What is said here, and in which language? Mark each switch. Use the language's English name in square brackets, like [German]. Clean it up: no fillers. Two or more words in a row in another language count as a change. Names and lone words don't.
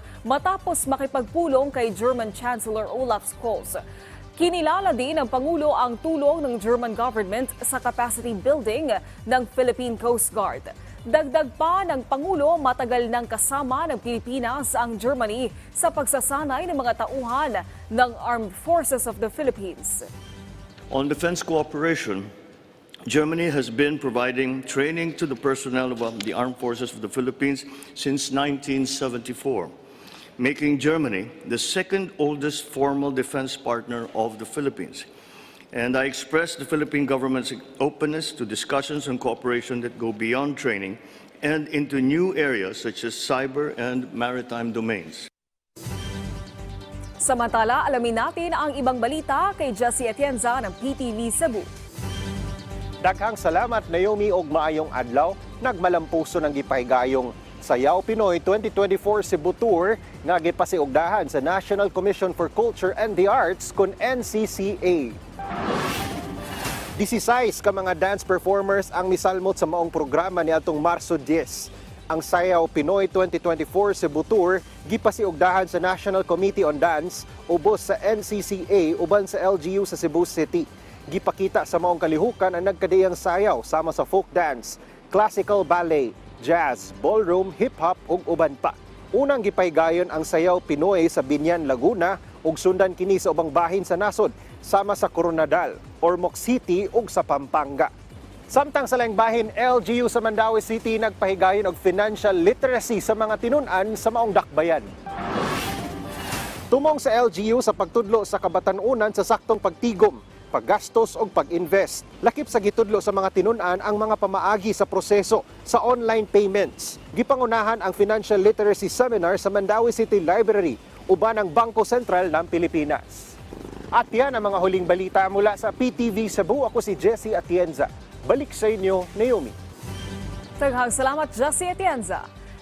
[Filipino] matapos makipagpulong kay German Chancellor Olaf Scholz. Kinilala din ng Pangulo ang tulong ng [English] German government [Filipino] sa [English] capacity building [Filipino] ng Philippine Coast Guard. Dagdag pa ng Pangulo, matagal nang kasama ng Pilipinas ang Germany sa pagsasanay ng mga tauhan ng Armed Forces of the Philippines. [English] On defense cooperation, Germany has been providing training to the personnel of the Armed Forces of the Philippines since 1974, making Germany the second oldest formal defense partner of the Philippines. And I express the Philippine government's openness to discussions and cooperation that go beyond training and into new areas such as cyber and maritime domains. [Filipino] Samantala, alamin natin ang ibang balita kay Jessie Atienza ng PTV Cebu. [Cebuano] Daghang salamat Naomi og maayong adlaw. Nagmalampuso ng gipahigayong Sayaw Pinoy 2024 Cebu Tour nga gipasiugdahan sa National Commission for Culture and the Arts kun NCCA. 16 ka mga [English] dance performers [Cebuano] ang misalmot sa maong programa niadtong Marso 10. Ang Sayaw Pinoy 2024 Cebu Tour gipasiugdahan sa National Committee on Dance ubos sa NCCA uban sa LGU sa Cebu City. Gipakita sa maong kalihukan ang nagkadiyang sayaw sama sa [English] folk dance, classical ballet, jazz, ballroom, hip-hop [Cebuano] ug uban pa. Unang gipaygayon ang Sayaw Pinoy sa Binyan, Laguna ug sundan kini sa ubang bahin sa nasod sama sa Coronadal, Ormoc City ug sa Pampanga. Samtang sa laing bahin, LGU sa Mandaue City nagpahigayon og [English] financial literacy [Cebuano] sa mga tinun-an sa maong dakbayan. Tumong sa LGU sa pagtudlo sa kabatan-unan sa saktong pagtigom, paggastos o pag-invest. Lakip sa gitudlo sa mga tinun-an ang mga pamaagi sa proseso sa [English] online payments. [Cebuano] Gipangunahan ang Financial Literacy Seminar sa Mandaue City Library uban ang Bangko Sentral ng Pilipinas. [Filipino] At yan ang mga huling balita mula sa PTV Cebu. [Cebuano] Ako si Jessie Atienza. Balik sa inyo, Naomi. Daghang salamat, Jessie Atienza.